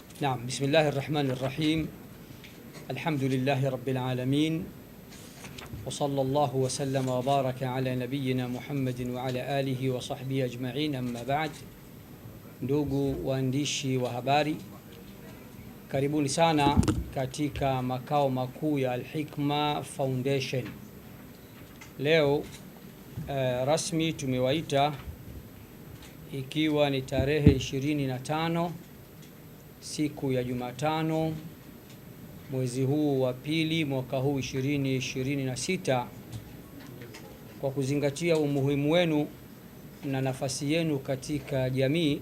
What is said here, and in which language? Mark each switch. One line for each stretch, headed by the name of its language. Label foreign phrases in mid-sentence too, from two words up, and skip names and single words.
Arabic: نعم، بسم الله الرحمن الرحيم. الحمد لله رب العالمين، وصلى الله وسلم وبارك على نبينا Muhammad وعلى آله وصحبه أجمعين، أما بعد.
Swahili: Ndugu waandishi wa habari, karibuni sana katika makao makuu ya Al-Hikma Foundation. Leo rasmi tumewaita, ikiwa ni tarehe 25 siku ya Jumatano, mwezi huu wa pili, mwaka huu 2026, kwa kuzingatia umuhimu wenu na nafasi yenu katika jamii.